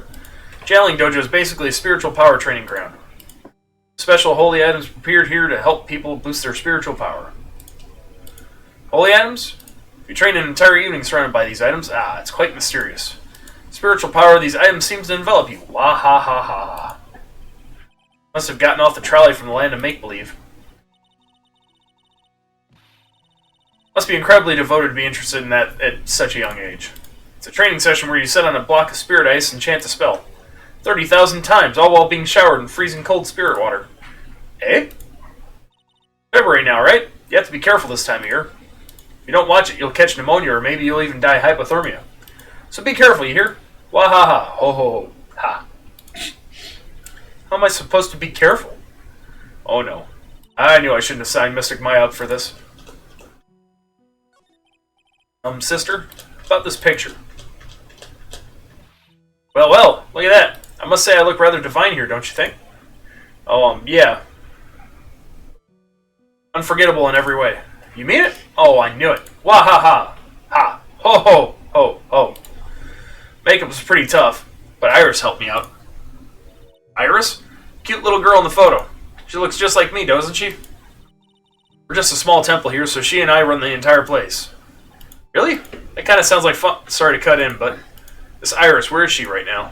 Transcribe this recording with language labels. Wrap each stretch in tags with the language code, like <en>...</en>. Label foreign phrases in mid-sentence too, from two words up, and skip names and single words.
<en>Channeling dojo is basically a spiritual power training ground. Special holy items prepared here to help people boost their spiritual power. Holy items? If you train an entire evening surrounded by these items, it's quite mysterious. Spiritual power of these items seems to envelop you. Wah ha ha ha. Must have gotten off the trolley from the land of make-believe. Must be incredibly devoted to be interested in that at such a young age. It's a training session where you sit on a block of spirit ice and chant a spell. 30,000 times, all while being showered in freezing cold spirit water. Eh? February now, right? You have to be careful this time of year. If you don't watch it, you'll catch pneumonia or maybe you'll even die hypothermia. So be careful, you hear? Wah ha ha, ho ho ho, ha. How am I supposed to be careful? Oh no. I knew I shouldn't have signed Mystic Maya up for this. Sister, about this picture. Well, look at that. I must say I look rather divine here, don't you think? Oh, yeah. Unforgettable in every way. You mean it? Oh, I knew it. Wah ha ha. Ha. Ho ho ho ho. Makeup was pretty tough, but Iris helped me out. Iris? Cute little girl in the photo. She looks just like me, doesn't she? We're just a small temple here, so she and I run the entire place. Really? That kind of sounds like fun. Sorry to cut in, but this Iris, where is she right now?</en>